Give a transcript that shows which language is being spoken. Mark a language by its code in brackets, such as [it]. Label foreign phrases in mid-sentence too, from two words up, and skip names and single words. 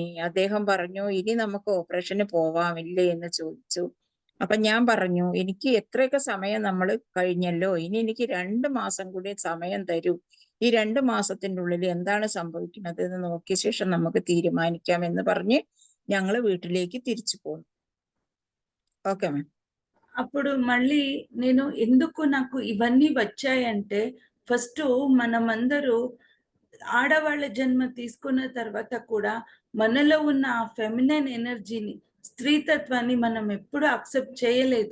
[ml] അദ്ദേഹം പറഞ്ഞു, ഇനി നമുക്ക് ഓപ്പറേഷന് പോവാമില്ലേ എന്ന് ചോദിച്ചു. അപ്പൊ ഞാൻ പറഞ്ഞു, എനിക്ക് എത്രയൊക്കെ സമയം നമ്മൾ കഴിഞ്ഞല്ലോ, ഇനി എനിക്ക് 2 മാസം കൂടി സമയം തരൂ. ഈ 2 മാസത്തിന്റെ ഉള്ളിൽ എന്താണ് സംഭവിക്കുന്നത് എന്ന് നോക്കിയ ശേഷം നമുക്ക് തീരുമാനിക്കാം എന്ന് പറഞ്ഞ് ഞങ്ങള് വീട്ടിലേക്ക് തിരിച്ചു പോന്നു. [en] okay ma'am. [te] అప్పుడు మళ్ళీ నేను ఎందుకు నాకు ఇవన్నీ వచ్చాయంటే, ఫస్ట్ మనమందరూ ఆడవాళ్ళ జన్మ తీసుకున్న తర్వాత కూడా మనలో ఉన్న ఆ [en] feminine energy, [te] స్త్రీతత్వాన్ని మనం ఎప్పుడు అక్సెప్ట్ చేయలేదు.